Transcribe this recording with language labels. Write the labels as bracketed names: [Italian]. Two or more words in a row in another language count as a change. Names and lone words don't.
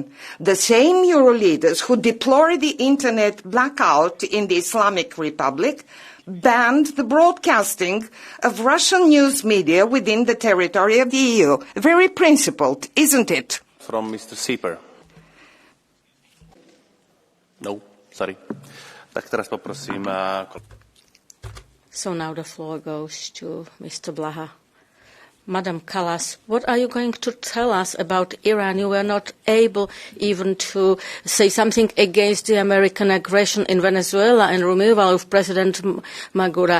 [English] The same Euro leaders who deplore the internet blackout in the Islamic Republic banned the broadcasting of Russian news media within the territory of the EU. Very principled, isn't it? From Mr. Sieper. No, sorry. [Slovak] Tak teraz poprosím. [English] So now the floor goes to Mr. Blaha. Madam Kallas, what are you going to tell us about Iran? You were not able even to say something against the American aggression in Venezuela and removal of President Maduro.